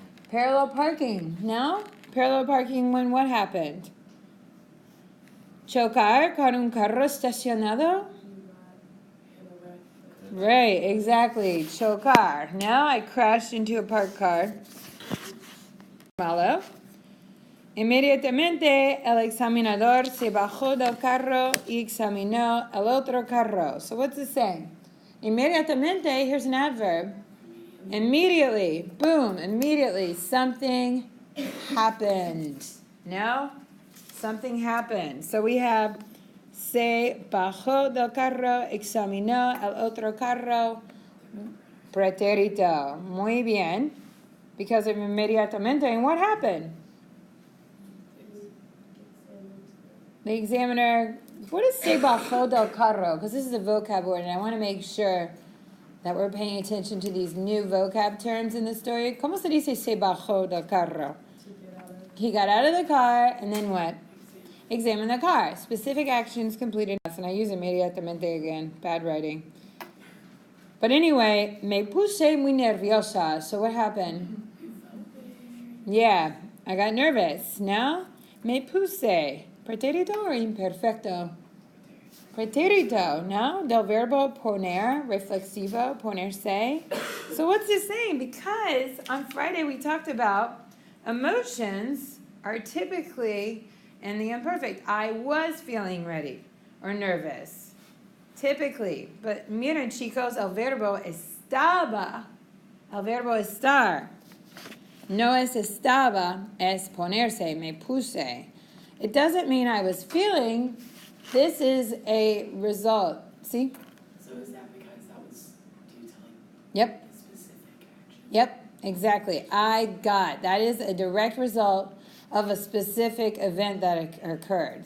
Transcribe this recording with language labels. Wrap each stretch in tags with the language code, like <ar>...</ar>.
<en>Parallel parking. No? Parallel parking when what happened?</en> <es>Chocar con un carro estacionado?</es> <en>Right, exactly. Chocar. Now I crashed into a parked car.</en> <es>Malo. Inmediatamente el examinador se bajó del carro y examinó el otro carro.</es> <en>So what's it saying? Inmediatamente, here's an adverb. Immediately, boom, immediately, something happened. No? Something happened. So we have</en> <es>se bajó del carro, examinó el otro carro, pretérito. Muy bien.</es> <en>Because of inmediatamente, and what happened? The examiner, what is</en> <es>se bajó del carro?</es> <en>Because this is a vocab word, and I want to make sure that we're paying attention to these new vocab terms in the story.</en> <es>¿Cómo se dice se bajó del carro?</es> <en>He got out of the car, and then what? Examine the car. Specific actions completed. And I use inmediatamente again. Bad writing. But anyway,</en> <es>me puse muy nerviosa.</es> <en>So what happened? Yeah, I got nervous.</en> <es>Now, me puse. Pretérito or imperfecto? Pretérito, no? Del verbo poner, reflexivo, ponerse.</es> <en>So what's this saying? Because on Friday we talked about emotions are typically in the imperfect. I was feeling ready or nervous. Typically.</en> <es>But miren, chicos, el verbo estaba. El verbo estar. No es estaba, es ponerse, me puse.</es> <en>It doesn't mean I was feeling. This is a result. See? So is that because that was due to Yep. a specific action? Yep, exactly. I got. That is a direct result of a specific event that occurred.</en>